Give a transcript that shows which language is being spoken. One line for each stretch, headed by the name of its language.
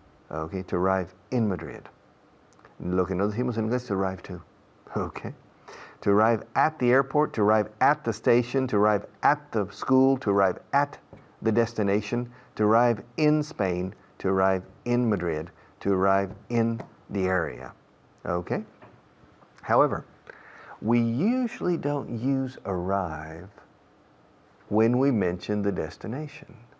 English: Okay, to arrive in Madrid.
Spanish: Lo que no decimos en inglés, to arrive to.
English: Okay. To arrive at the airport, to arrive at the station, to arrive at the school, to arrive at the destination, to arrive in Spain, to arrive in Madrid, to arrive in the area. Okay? However, we usually don't use arrive when we mention the destination.